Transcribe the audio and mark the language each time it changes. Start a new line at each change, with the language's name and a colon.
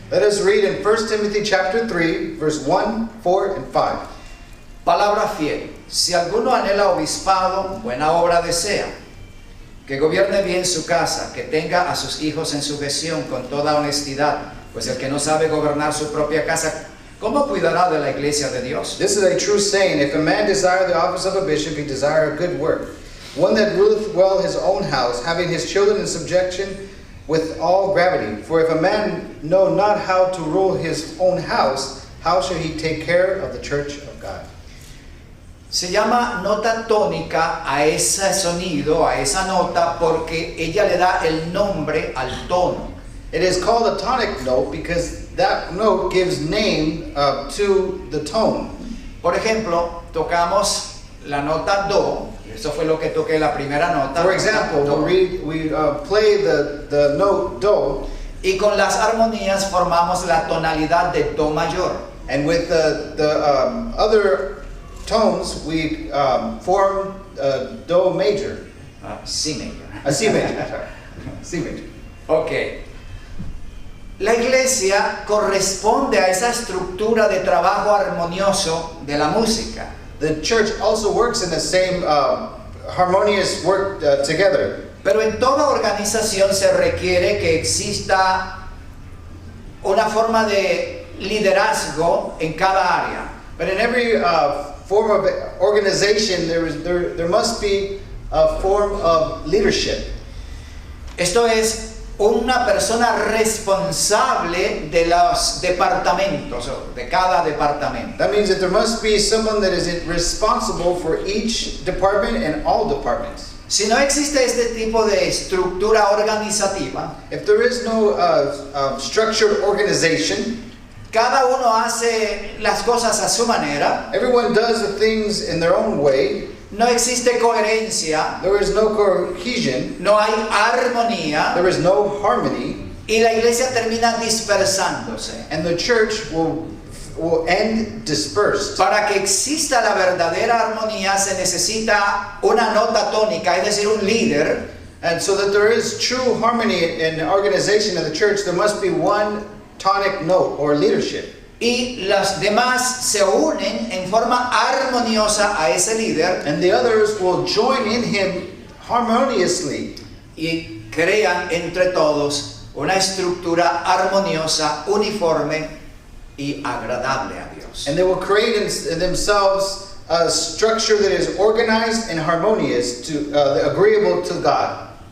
English: Let us read in 1 Timothy chapter 3, verse 1, 4, and 5.
Spanish: Palabra fiel. Si alguno anhela obispado, buena obra desea. Que gobierne bien su casa, que tenga a sus hijos en sujeción con toda honestidad, pues el que no sabe gobernar su propia casa, ¿cómo cuidará de la iglesia de Dios?
English: This is a true saying, if a man desire the office of a bishop, he desire a good work. One that ruleth well his own house, having his children in subjection with all gravity. For if a man know not how to rule his own house, how shall he take care of the church of God?
Spanish: Se llama nota tónica a ese sonido, a esa nota, porque ella le da el nombre al tono.
English: It is called a tonic note because that note gives name to the tone.
Spanish: Por ejemplo, tocamos la nota do, eso fue lo que toqué la primera nota.
English: For example, do, we play the note do,
Spanish: y con las armonías formamos la tonalidad de do mayor.
English: and with the other tones we form do major, C major. a C major, sorry. C major. Ok.
Spanish: La iglesia corresponde a esa estructura de trabajo armonioso de la música.
English: The church also works in the same harmonious work together.
Spanish: Pero en toda organización se requiere que exista una forma de liderazgo en cada área.
English: But in every form of organization, there must be a form of leadership.
Spanish: Esto es una persona responsable de los departamentos, o de cada departamento.
English: That means that there must be someone that is responsible for each department and all departments.
Spanish: Si no existe este tipo de estructura organizativa,
English: If there is no structured organization,
Spanish: cada uno hace las cosas a su manera,
English: everyone does the things in their own way,
Spanish: no existe coherencia,
English: there is no cohesion,
Spanish: no hay armonía,
English: there is no harmony,
Spanish: y la iglesia termina dispersándose.
English: and the church will end dispersed.
Spanish: Para que exista la verdadera armonía se necesita una nota tónica, es decir, un líder,
English: And so that there is true harmony in the organization of the church, there must be one tonic note or leadership.
Spanish: y los demás se unen en forma armoniosa a ese líder
English: And the others will join in him harmoniously.
Spanish: y crean entre todos una estructura armoniosa, uniforme y agradable a Dios.
English: And they will create in themselves a structure that is organized and harmonious, agreeable to God.